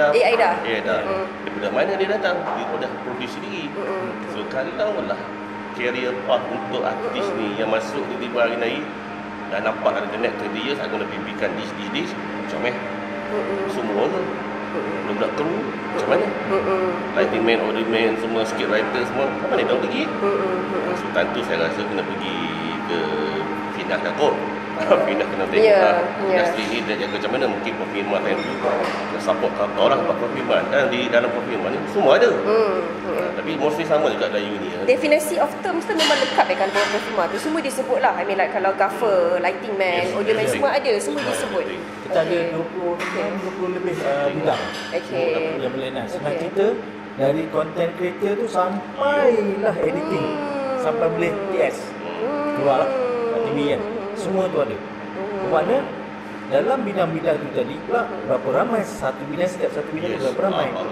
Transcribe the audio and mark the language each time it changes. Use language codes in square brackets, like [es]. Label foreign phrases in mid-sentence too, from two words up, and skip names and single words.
[ms] Daripada mana dia datang? Dia dah produce sendiri. So kalau lah [en] career path [ms] untuk artis ni yang masuk tiba-tiba hari ni dah nampak ada net [en] 20 years [ms] aku nak bimbingkan this macam semua tu belum nak kru macam mana [en] lighting man, audio man, [ms] semua [en] script writer [ms] semua mana dia tahu pergi. So tentu saya rasa kena pergi ke Fina dah kot. Fina kena tengok lah industri ni dia jaga macam mana. Mungkin Profilman time tu nak support orang buat Profilman dan di dalam Profilman ni semua ada. Tapi mostly sama juga dalam uni. Definisi [en] of terms [ms] tu memang lekat dekat dalam Profilman tu. Semua disebut lah. [en] I mean like [ms] kalau gaffer, [en] lighting man, audio man [ms] semua ada. Semua disebut. Kita ada 20 lebih bidang yang berlainan. Senang cerita dari [en] content creator [ms] tu sampailah editing, sampai boleh TS keluar lah TV kan. Semua tu ada. Bermakna dalam bidang-bidang tu tadi pula berapa ramai satu bidang, setiap satu bidang berapa ramai.